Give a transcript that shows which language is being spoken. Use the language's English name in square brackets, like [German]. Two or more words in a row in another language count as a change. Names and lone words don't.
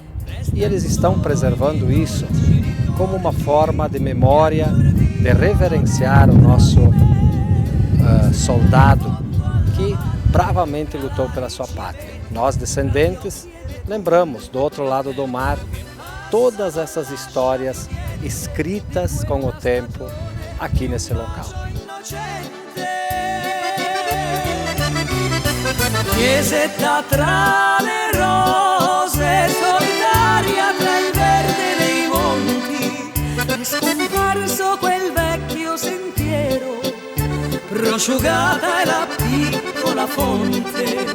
[Portuguese] E eles estão preservando isso como uma forma de memória, de reverenciar o nosso soldado que bravamente lutou pela sua pátria. Nós, descendentes, lembramos do outro lado do mar todas essas histórias escritas com o tempo aqui nesse local. [Italian] Chiesetta tra le rose, solitaria tra il verde dei monti, è scomparso quel vecchio sentiero, prosciugata è la piccola fonte.